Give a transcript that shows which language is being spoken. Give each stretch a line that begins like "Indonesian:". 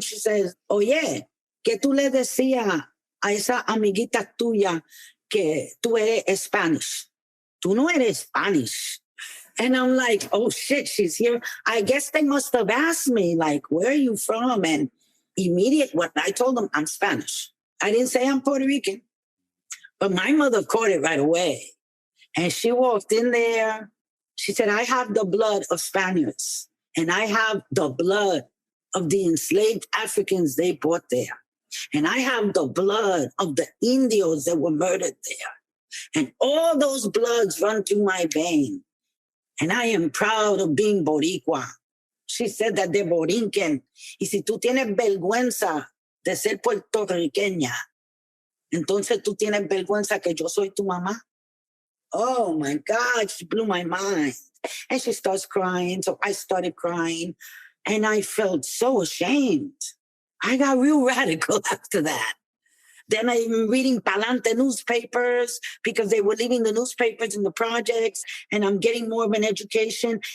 English: She says,
Spanish: oye, ¿qué tú le decías a esa amiguita tuya que tú eres Spanish? Tú no eres Spanish.
English: And I'm like, oh shit, she's here. I guess they must have asked me, like, where are you from? And what I told them, I'm Spanish. I didn't say I'm Puerto Rican. But my mother caught it right away. And she walked in there. She said, I have the blood of Spaniards, and I have the blood of the enslaved Africans they brought there. And I have the blood of the Indios that were murdered there. And all those bloods run through my vein. And I am proud of being Boricua. She said that they're Borinquen.
Spanish: Y si tú tienes vergüenza de ser puertorriqueña, entonces tú tienes vergüenza que yo soy tu mamá.
English: Oh my God, she blew my mind. And she starts crying. So I started crying. And I felt so ashamed. I got real radical after that. Then I'm reading Palante newspapers because they were leaving the newspapers in the projects, and I'm getting more of an education.